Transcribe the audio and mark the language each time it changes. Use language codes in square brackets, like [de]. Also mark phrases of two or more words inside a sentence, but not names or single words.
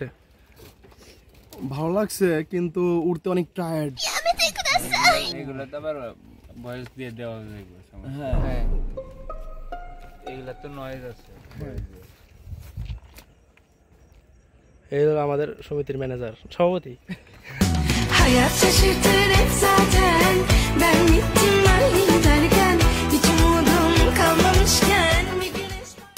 [bn] ভালো লাগছে কিন্তু উঠতে অনেক টায়ার্ড এগুলো তো আবার ভয়েস দিয়ে দেওয়া যায় হ্যাঁ এগুলা তো নয়েজ আছে এই হলো আমাদের সমিতির ম্যানেজার সভাপতি [tr] Hayat şaşırtır hep zaten. Ben gittim ben giderken hiç umudum kalmamışken bir güneş.